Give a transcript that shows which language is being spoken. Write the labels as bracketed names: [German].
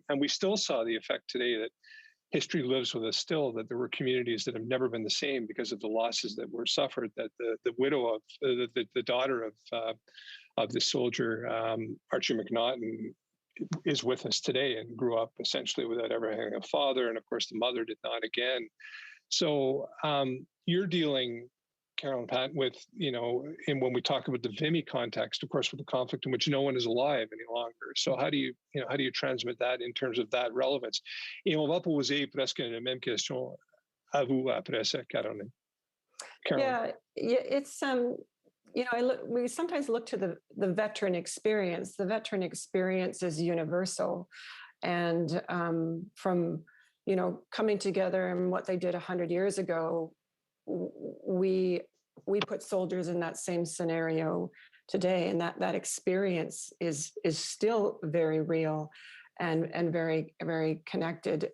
[English] And we still saw the effect today that history lives with us still, that there were communities that have never been the same because of the losses that were suffered, that the widow of, the daughter of the soldier, Archie McNaughton, is with us today and grew up essentially without ever having a father. And of course, the mother did not again. So you're dealing, Carolyn Patton, with, you know, and when we talk about the Vimy context, of course, with the conflict in which no one is alive any longer. So how do you transmit that in terms of that relevance? [French] Et on va poser presque la même question à vous après ça, Carolyn. [English] Yeah, it's you know, we sometimes look to the veteran experience. The veteran experience is universal, and from, you know, coming together and what they did 100 years ago, we put soldiers in that same scenario today, and that experience is still very real and very, very connected.